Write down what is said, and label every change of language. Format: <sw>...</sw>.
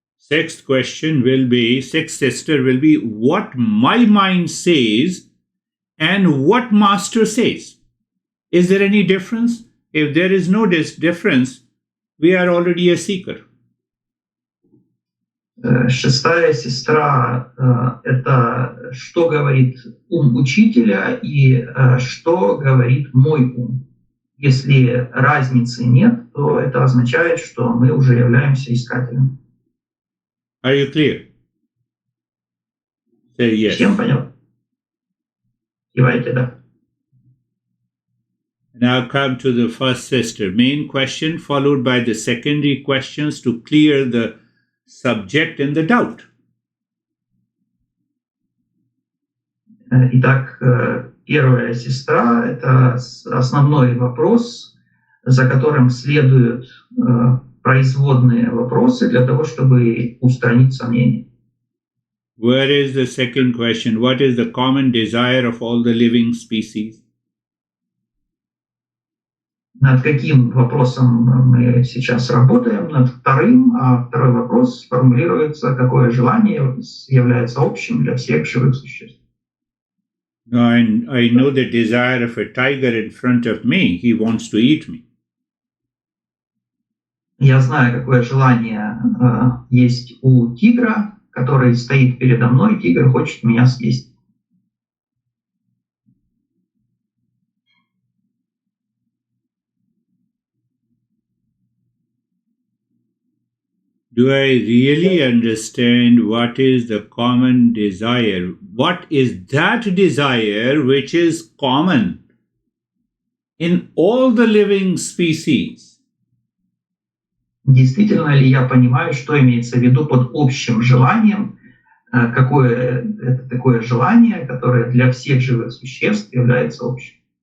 <en>Sixth sister will be what my mind says and what master says. Is there any difference? If there is no difference, we are already a seeker.</en> <ru>Шестая сестра – это что говорит ум учителя и что говорит мой ум. Если разницы нет, то это означает, что мы уже являемся искателем.</ru> <en>Are you clear? Say yes.</en> <ru>Всем понятно? Кивайте, да.</ru> <en>Now come to the first sister. Main question followed by the secondary questions to clear the subject and the doubt.</en> <ru>Итак, первая сестра – это основной вопрос, за которым следуют производные вопросы для того, чтобы устранить сомнения.</ru> <en>Where is the second question? What is the common desire of all the living species?</en> <ru>Над каким вопросом мы сейчас работаем? Над вторым, а второй вопрос формулируется, какое желание является общим для всех живых существ.</ru> <en>I know the desire of a tiger in front of me. He wants to eat me.</en> <ru>Я знаю, какое желание есть у тигра, который стоит передо мной. Тигр хочет меня съесть.</ru> <en>Do I really understand what is the common desire? What is that desire which is common in all the living species?</en> <ru>Действительно ли я понимаю, что имеется в виду под общим желанием? Какое это такое желание, которое для всех живых существ является общим?</ru>